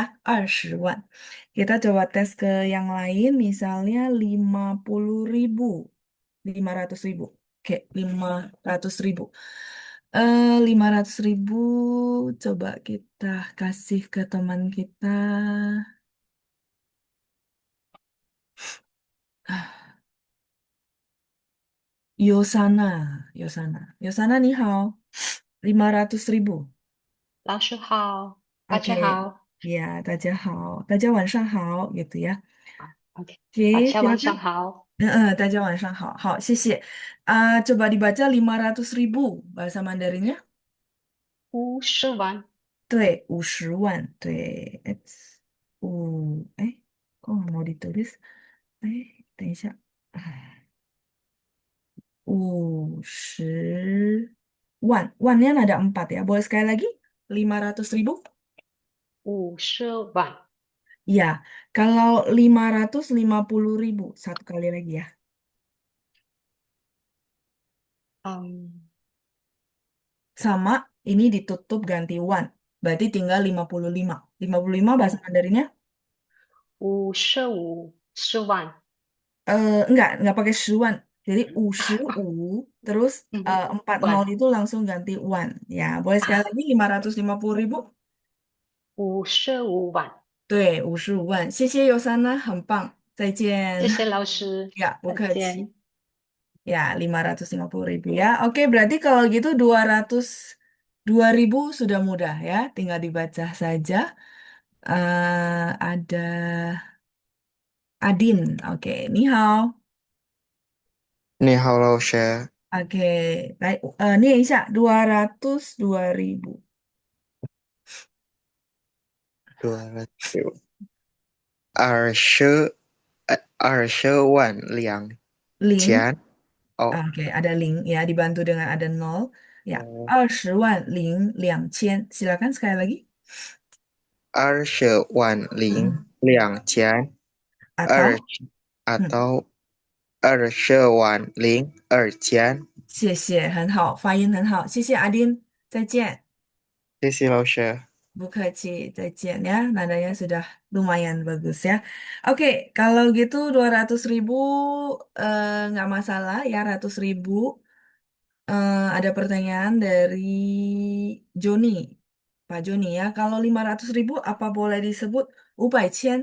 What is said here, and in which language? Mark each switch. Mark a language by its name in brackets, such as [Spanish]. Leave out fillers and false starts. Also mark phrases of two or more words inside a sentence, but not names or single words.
[Indonesian] 20.000. Kita coba tes ke yang lain misalnya 50.000. 500.000. Oke, 500.000. 500.000 coba kita kasih ke teman kita. Yosana, Yosana. [Chinese] Yosana 你好. 500.000. 老师好，大 [Indonesian] Oke, [Chinese] 家好。 ya, 大家好, 大家晚上好, [Indonesian] gitu ya. [Chinese] OK，大 [Indonesian] Oke, [Chinese] 家晚上 [Indonesian] silakan. [Chinese] 好。大家晚上好. 好，谢谢. [Indonesian] Coba dibaca 500.000 bahasa Mandarinnya. [Chinese] 50万。对，50万，对，it's 五， [Indonesian] 哎，kok nggak mau ditulis? [Chinese] 等一下，哎，50万, [Indonesian] wannya ada 4 ya, boleh sekali lagi? 500.000? [Chinese] 50万。 [Indonesian] Iya, kalau 550.000, satu kali lagi ya. 嗯， Sama, ini ditutup ganti one, berarti tinggal 55. 55 bahasa 哦， Mandarinnya? [Chinese] 55万。 [Indonesian] Enggak pakai 10-an. Jadi 55, terus 嗯， [Chinese] 40 万 [Indonesian] itu langsung ganti one. Ya, boleh sekali 啊， lagi 550.000. [Chinese] 55万。对，55万。谢谢尤珊娜，很棒，再见。谢谢老师， Ya, 不再客气。见。 [Indonesian] Ya, 550.000 ya. Oke, berarti kalau gitu 202.000 sudah mudah ya. Tinggal dibaca saja. Ada Adin. Oke, [Chinese] 你好. 你好，老师。 [Indonesian] Oke, baik. Nih Isya, 202.000. [Chinese] 200，20万两千。 Ling, [Indonesian] Oh, oke, ada ling ya, dibantu dengan ada nol. Ya, 哦， [Chinese] 20万零两千. [Indonesian] Silakan sekali lagi. [Chinese] 20万零 Mm-mm. 两千 [Indonesian] Atau, [Chinese] 二 mm, atau 20万零20千。谢谢，很好，发音很好，谢谢阿丁，再见。谢谢老师。不客气, 再见 ya. [Indonesian] Nadanya sudah lumayan bagus ya. Oke, kalau gitu 200.000 nggak masalah ya, 100.000. Ada pertanyaan dari Joni. Pak Joni ya, kalau 500.000 apa boleh disebut Ubaicien?